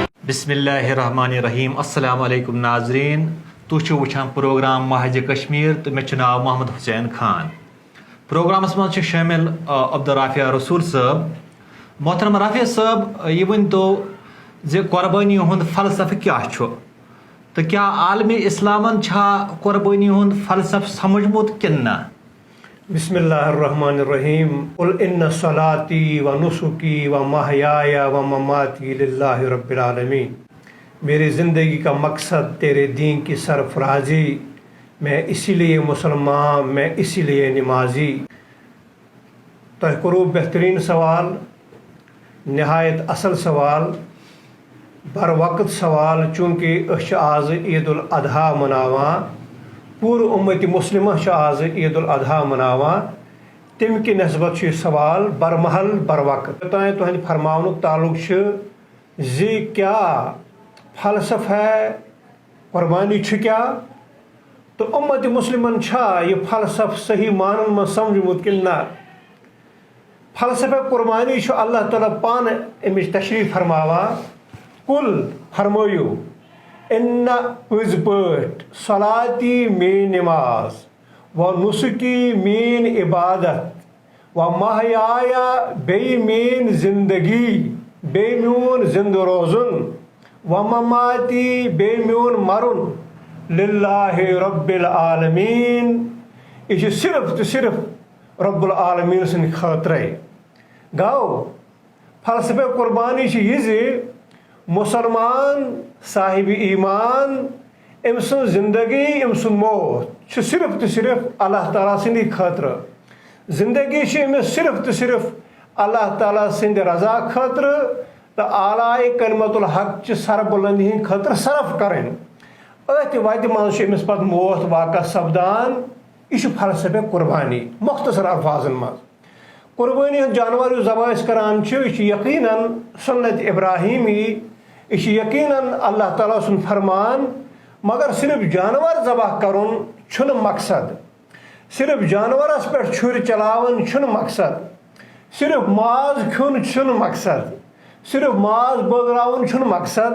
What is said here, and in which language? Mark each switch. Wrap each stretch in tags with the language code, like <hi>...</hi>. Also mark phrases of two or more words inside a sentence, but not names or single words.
<ar>بسم اللہ الرحمن الرحیم السلام علیکم</ar> <ks>ناظرین تُہۍ وٕچھان پروگرام مہج کشمیر تو مےٚ چھُ ناو محمد حسین خان پروگرامس منٛز چھِ شٲمِل عبدالرافیہ رسول صٲب محترم رافیہ صٲب یہ ؤنۍتو زِ قۄربٲنی ہُنٛد فلسفہٕ کیٛاہ چھُ تہٕ کیٛاہ عالمِ اِسلامن چھا قۄربٲنی ہُنٛد فلسفہٕ سمجھمُت کِنہٕ نہ</ks> <ar>بسم اللہ الرحمن الرحیم قل ان صلاتی و نسکی و محیای و مماتی للہ رب العالمین</ar> <ur>میری زندگی کا مقصد تیرے دین کی سرفرازی، میں اسی لیے مسلمان، میں اسی لیے نمازی۔</ur> <ks>تہ کرو بہترین سوال، نہایت اصل سوال، بر وقت سوال، چونکہ أسۍ چھِ آز عید الاضحیٰ مناوان، پورٕ اُمت مسلمہ چھِ آز عید الاضحیٰ مناوان، تمہِ کہِ نسبت چھُ یہِ سوال برمحل بر وقت۔ توتانۍ تُہنٛدِ فرماونُک تعلق چھُ زِ کیٛاہ فلسفہ ہے، قربانی چھُ کیٛاہ، تہٕ اُمت مسلمن چھا یہِ فلسفہٕ صحیح معنن منٛز سمجھمُت کِنہٕ نہ۔ فلسفہ قربانی چھُ اللہ تعالیٰ پانہٕ اَمِچ تشریح فرماوان، کُل فرمٲیِو اِنَّ پٔزۍ پٲٹھۍ صلاتی میٲنۍ نماز</ks> <ar>و نسکی</ar> <ks>میٲنۍ عبادت</ks> <ar>و محیایا</ar> <ks>بیٚیہِ میٲنۍ زندگی، بیٚیہِ میون زندٕ روزُن،</ks> <ar>و مماتی</ar> <ks>بیٚیہِ میون مرُن،</ks> <ar>للہ رب العالمین،</ar> <ks>یہِ چھُ صرف تہٕ صرف رب العالمیٖن سٕنٛدِ خٲطرے۔ گوٚو فلسفہ قربانی چھِ یہِ زِ مسلمان صاحب ایمان أمۍ سٕنٛز زندگی، أمۍ سُنٛد موت چھُ صرف تہٕ صرف اللہ تعالیٰ سٕنٛدی خٲطرٕ، زندگی چھِ أمِس صرف تہٕ صرف اللہ تعالیٰ سٕنٛدِ رضا خٲطرٕ تہٕ اعلیٰ کلمت الحق چہِ سربلندی ہٕنٛدِ خٲطرٕ صرف کرٕنۍ۔ أتھۍ وتہِ منٛز چھُ أمِس پتہٕ موت واقع سپدان۔ یہِ چھُ فلسفہ قربانی مختصر الفاظن منٛز۔ قربٲنی ہُنٛد جانور یُس ذبح أسۍ کران چھِ، یہِ چھُ یقیٖنن سنت ابراہیمی، یہِ چھُ یقیٖنن اللہ تعالیٰ سُنٛد فرمان، مگر صرف جانور ذبح کرُن چھُنہٕ مقصد، صرف جانورس پٮ۪ٹھ چھُرۍ چلاوٕنۍ چھُنہٕ مقصد، صرف ماز کھیوٚن چھُنہٕ مقصد، صرف ماز بٲگراوُن چھُنہٕ مقصد۔</ks>